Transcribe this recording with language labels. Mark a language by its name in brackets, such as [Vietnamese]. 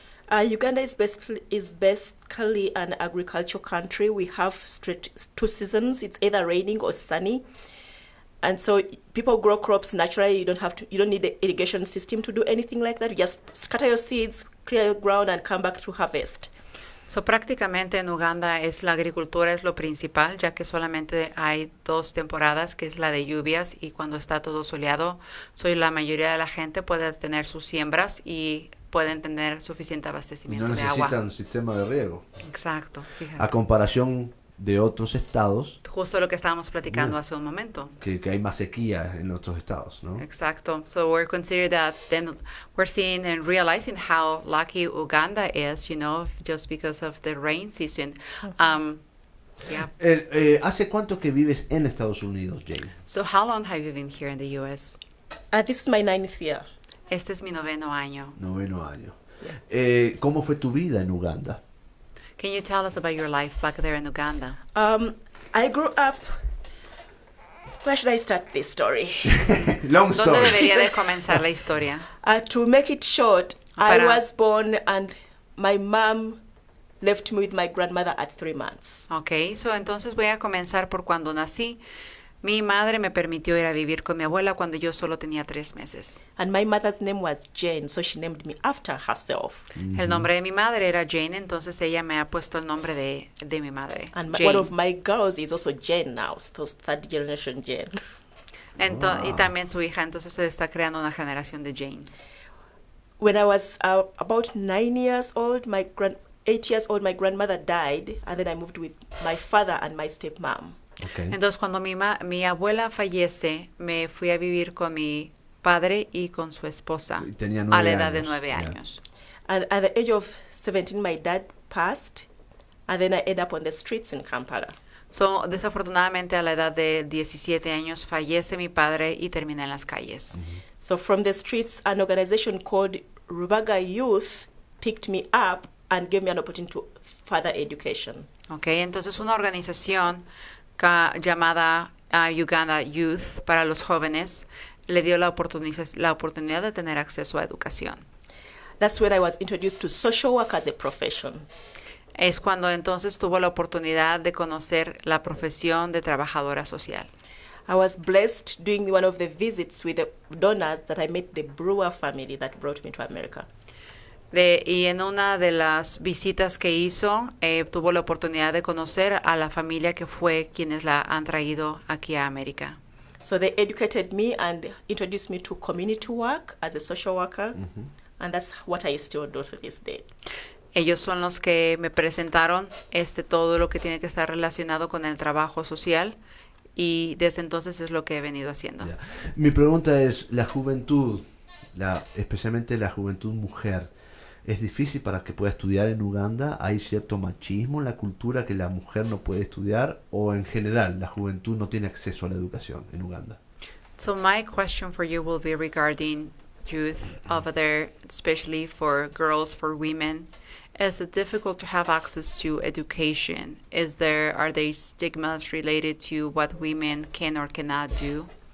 [English] Uganda is basically an agricultural country. We have two seasons. It's either raining or sunny. And so people grow crops naturally. You don't need the irrigation system to do anything like that. You just scatter your seeds, clear your ground, and come back to harvest. [Spanish] So, prácticamente en Uganda la agricultura es lo principal, ya que solamente hay 2 temporadas, que es la de lluvias y cuando está todo soleado. La mayoría de la gente puede tener sus siembras y pueden tener suficiente abastecimiento de agua. No necesitan sistema de riego. Exacto, fíjate. A comparación de otros estados. Justo lo que estábamos platicando hace un momento. Que hay más sequía en otros estados, ¿no? Exacto. [English] So we're considering that, then we're seeing and realizing how lucky Uganda is, just because of the rain season. Yeah. [Spanish] ¿Hace cuánto que vives en Estados Unidos, Jane? [English] So how long have you been here in the U.S.? This is my 9th year. [Spanish] Este es mi 9º año. 9º año. [English] Yes. [Spanish] ¿Cómo fue tu vida en Uganda? [English] Can you tell us about your life back there in Uganda? I grew up. Where should I start this story? Long story. [Spanish] ¿Dónde debería de comenzar la historia? [English] To make it short, I was born and my mom left me with my grandmother at 3 months. [Spanish] Okay, so entonces voy a comenzar por cuando nací. Mi madre me permitió ir a vivir con mi abuela cuando yo solo tenía 3 meses. [English] And my mother's name was Jane, so she named me after herself. [Spanish] El nombre de mi madre era Jane, entonces ella me ha puesto el nombre de mi madre. [English] And one of my girls is also Jane now, so 3rd generation Jane. [Spanish] Y también su hija, entonces se está creando una generación de Janes. [English] When I was about 9 years old, 8 years old, my grandmother died, and then I moved with my father and my stepmom. Okay. [Spanish] Entonces, cuando mi abuela fallece, me fui a vivir con mi padre y con su esposa a la edad de 9 años. [English] And at the age of 17, my dad passed, and then I ended up on the streets in Kampala. [Spanish] So, desafortunadamente, a la edad de 17 años fallece mi padre y terminé en las calles. [English] So from the streets, an organization called Rubaga Youth picked me up and gave me an opportunity to further education. [Spanish] Okay, entonces una organización llamada Uganda Youth para los jóvenes le dio la oportunidad de tener acceso a educación. [English] That's when I was introduced to social work as a profession. [Spanish] Es cuando entonces tuvo la oportunidad de conocer la profesión de trabajadora social. [English] I was blessed doing one of the visits with the donors that I met the Brewer family that brought me to America. [Spanish] Y en una de las visitas que hizo, tuvo la oportunidad de conocer a la familia que fue quienes la han traído aquí a América. [English] So they educated me and introduced me to community work as a social worker, and that's what I still do to this day. [Spanish] Ellos son los que me presentaron todo lo que tiene que estar relacionado con el trabajo social y desde entonces es lo que he venido haciendo. [English] Yeah. [Spanish] Mi pregunta es, la juventud, especialmente la juventud mujer, ¿es difícil para que pueda estudiar en Uganda? ¿Hay cierto machismo en la cultura que la mujer no puede estudiar? ¿O en general la juventud no tiene acceso a la educación en Uganda? [English] So my question for you will be regarding youth over there, especially for girls, for women. Is it difficult to have access to education? Are there stigmas related to what women can or cannot do?